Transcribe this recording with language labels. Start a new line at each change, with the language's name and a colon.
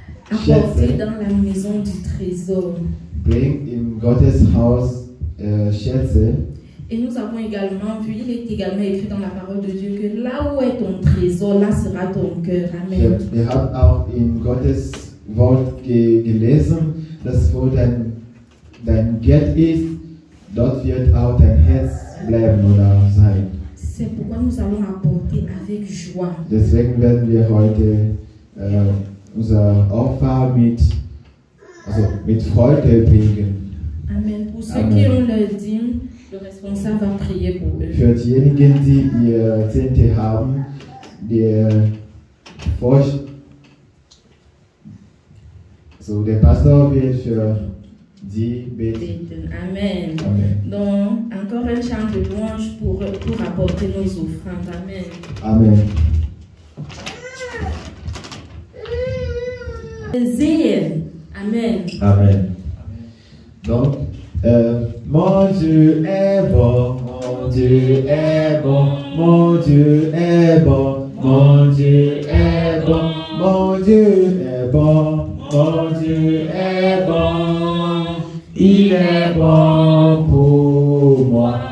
French: Apporter dans la maison du trésor.
German: Bring in Gottes Haus Schätze.
French: Et nous avons également vu, il est également écrit dans la parole de Dieu que là où est ton trésor, là sera ton cœur. Amen.
German: Wir haben auch in Gottes Wort gelesen, dass wo dein Geld ist, dort wird auch dein Herz bleiben oder sein.
French: C'est pourquoi nous allons apporter avec joie.
German: Deswegen werden wir heute unser Opfer mit Freude bringen.
French: Amen. Pour ceux Amen. qui ont leur dîme, le responsable va prier pour eux.
German: Für diejenigen, die ihr Zehnte haben, der Pastor wird für die beten.
French: Amen. Amen. Donc, encore un chant de louange pour apporter nos offrandes. Amen. Amen.
German: Sehen. Amen.
French: Amen. Donc, mon Dieu est bon, mon Dieu est bon, mon Dieu est bon, mon Dieu est bon, mon Dieu est bon, mon Dieu est bon, il est bon pour moi.